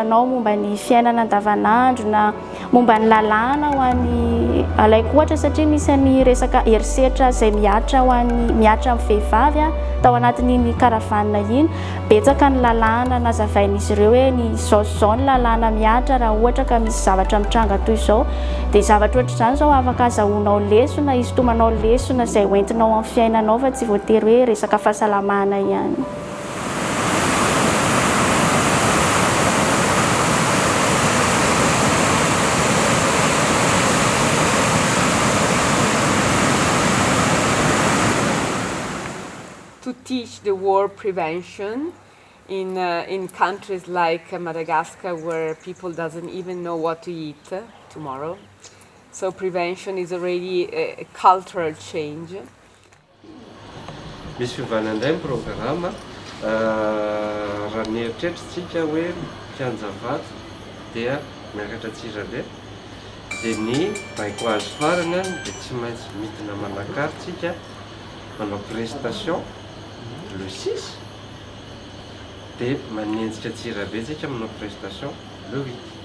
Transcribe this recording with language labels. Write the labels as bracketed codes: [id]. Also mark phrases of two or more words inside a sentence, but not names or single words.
[mg] anao momba ny fiainana andavanandro na momba ny lalàna ho an'ny alaiko ohatra satria misy ny resaka herisetra izay miatra ho an'ny miatra amin'ny vehivavy tao anatin'iny caravane iny betsaka ny lalàna nazavain'izy ireo hoe ny zao ny lalàna miatra raha ohatra ka misy zavatra mitranga toy izao dia zavatra ohatr'izany zao afaka azahoanao lesona izotomanao lesona izay hoentinao amin'ny fiainanao fa tsy voatery hoe resaka fahasalamana ihany. [en] To teach the war prevention in countries like Madagascar where people doesn't even know what to eat tomorrow. So prevention is already a cultural change. [mg] Misy fiovana indray ny programma raha ny eritreritrintsika hoe mpianjavato dia miakatra Antsirabe dia ny baiko azy farany dia tsy maintsy midina manakarytsika manao [fr] prestation le 6 [mg] dia manenjika Antsirabe tsika manao [fr] prestation le 8.